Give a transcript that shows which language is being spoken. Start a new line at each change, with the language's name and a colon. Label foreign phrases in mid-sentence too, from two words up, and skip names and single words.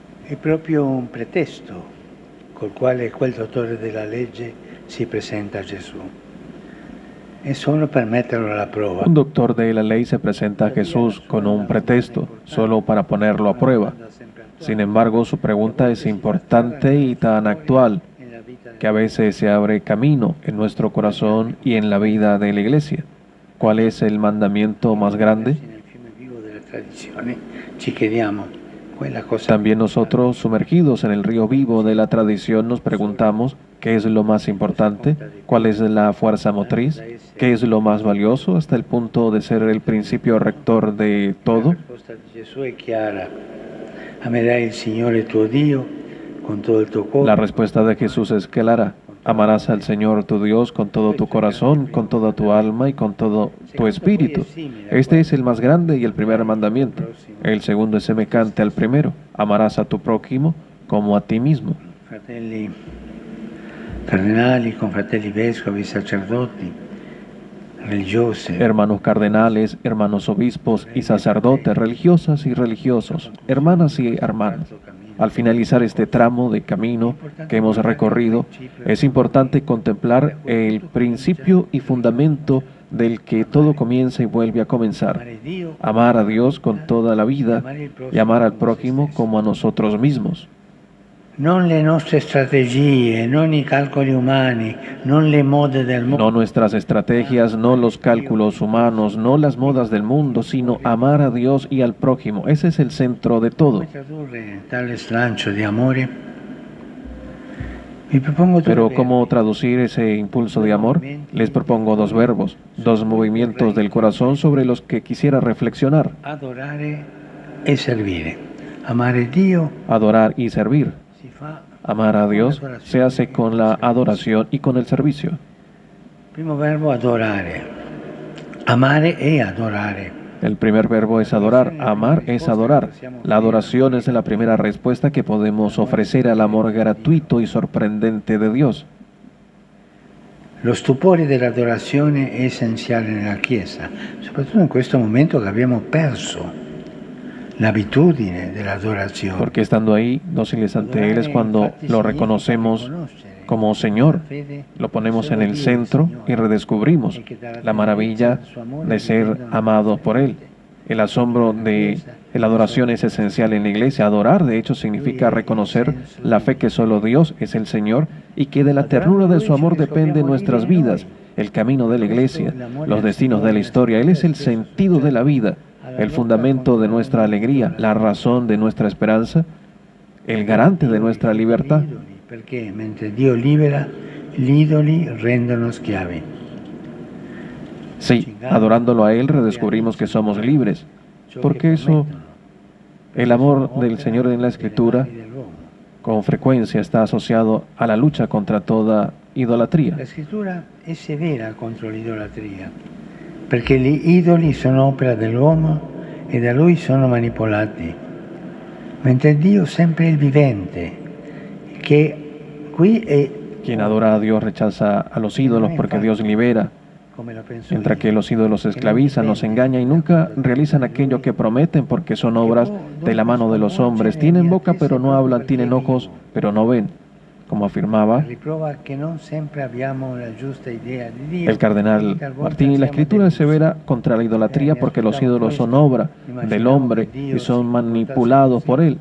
Italian: È proprio un pretesto col quale quel dottore della legge si presenta a Gesù. È solo per metterlo alla prova.
Spanish: Un doctor de la ley se presenta a Jesús con un pretexto, solo para ponerlo a prueba. Sin embargo, su pregunta es importante y tan actual que a veces se abre camino en nuestro corazón y en la vida de la iglesia. ¿Cuál es el mandamiento más grande? También nosotros, sumergidos en el río vivo de la tradición, nos preguntamos qué es lo más importante, cuál es la fuerza motriz, qué es lo más valioso hasta el punto de ser el principio rector de todo. La respuesta de Jesús es clara.
Italian: Amerai il Signore tuo Dio con todo il tuo cuore.
Spanish: La respuesta de Jesús es clara. Amarás al Señor tu Dios con todo tu corazón, con toda tu alma y con todo tu espíritu. Este es el más grande y el primer mandamiento. El segundo es semejante al primero. Amarás a tu prójimo como a ti mismo.
Italian: Fratelli cardinali, confratelli vescovi, sacerdoti, religiosi.
Spanish: Hermanos cardenales, hermanos obispos y sacerdotes, religiosas y religiosos, hermanas y hermanos. Al finalizar este tramo de camino que hemos recorrido, es importante contemplar el principio y fundamento del que todo comienza y vuelve a comenzar. Amar a Dios con toda la vida y amar al prójimo como a nosotros mismos.
Italian: Non le nostre strategie, non i calcoli umani, non le mode del mundo.
Spanish: No nuestras estrategias, no los cálculos humanos, no las modas del mundo, sino amar a Dios y al prójimo. Ese es el centro de todo. Pero ¿cómo traducir ese impulso de amor? Les propongo dos verbos, dos movimientos del corazón sobre los que quisiera reflexionar.
Italian: Adorare e servire. Amare Dio.
Spanish: Adorar y servir. Amar a Dios se hace con la adoración y con el servicio. Primo verbo adorare. Amare e adorare. El primer verbo es adorar, amar es adorar. La adoración es la primera respuesta que podemos ofrecer al amor gratuito y sorprendente de Dios.
Italian: Lo stupore dell'adorazione è essenziale nella Chiesa, soprattutto in questo momento che abbiamo perso l'abitudine dell'adorazione.
Spanish: Porque estando ahí, dóciles ante Él, es cuando lo reconocemos como Señor, lo ponemos en el centro y redescubrimos la maravilla de ser amados por Él. El asombro de la adoración es esencial en la iglesia. Adorar, de hecho, significa reconocer la fe que solo Dios es el Señor y que de la ternura de su amor depende nuestras vidas, el camino de la iglesia, los destinos de la historia. Él es el sentido de la vida, el fundamento de nuestra alegría, la razón de nuestra esperanza, el garante de nuestra libertad.
Italian: Perché mentre Dio libera, gli idoli rendono schiavi.
Spanish: Sí, adorándolo a Él redescubrimos que somos libres, porque eso, el amor del Señor en la Escritura, con frecuencia está asociado a la lucha contra toda idolatría. La Escritura
Italian: è severa contro l'idolatria, perché gli idoli sono opera dell'uomo e da lui sono manipolati, mentre Dio sempre il vivente, che qui è...
Spanish: Quien adora a Dios rechaza a los ídolos porque Dios libera, mientras que los ídolos esclavizan, los engañan y nunca realizan aquello que prometen porque son obras de la mano de los hombres. Tienen boca pero no hablan, tienen ojos pero no ven. Como afirmaba el cardenal Martini, la Escritura es severa contra la idolatría porque los ídolos son obra del hombre y son manipulados por él.